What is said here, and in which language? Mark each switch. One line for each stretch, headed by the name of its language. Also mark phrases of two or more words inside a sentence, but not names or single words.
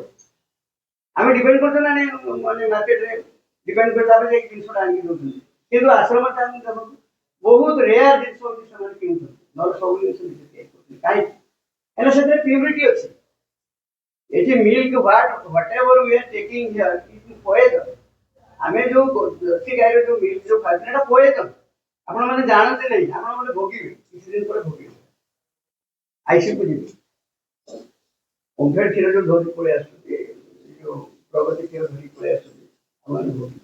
Odia: ଆମେ ଡିପେଣ୍ଡ କରୁଛୁ ନା ନାଇଁ, ମାନେ ମାର୍କେଟରେ ଡିପେଣ୍ଡ କରି ତାପରେ ଯାଇକି ଜିନିଷଟା ଆଣିକି ଦେଉଛନ୍ତି। କିନ୍ତୁ ଆଶ୍ରମରେ ଆମେ ଦେଖନ୍ତୁ ବହୁତ ରେୟାର ଜିନିଷ ହେଉଛି ସେମାନେ କିଣୁଛନ୍ତି, ନହେଲେ ସବୁ ଜିନିଷ ନିଜେ ତିଆରି କରୁଛନ୍ତି। କାହିଁକି? ହେଲେ ସେଥିରେ ପ୍ୟୁରିଟି ଅଛି। ଏଠି
English: milk whatever we are taking here is
Odia: ପଏଜନ। ଆମେ ଯୋଉ ଦେଶୀ ଗାଈର ଯୋଉ ମିଲ୍କ ଯୋଉ ଖାଉଛନ୍ତି, ଏଟା ପଏଜନ। ଆପଣମାନେ ଜାଣନ୍ତି ନାହିଁ, ଆପଣମାନେ ଭୋଗିବେ, କିଛି ଦିନ ପରେ ଭୋଗିବେ। ଆଇସିୟୁକୁ ଯିବେ, ଓମ୍ଫେଡ୍ କ୍ଷୀର ଯୋଉ ଧରି ପଳେଇ ଆସୁଛନ୍ତି, ଯୋଉ ପ୍ରଗତି କ୍ଷୀର ଧରି ପଳେଇ ଆସୁଛନ୍ତି, ଆପଣମାନେ ଭୋଗିବେ।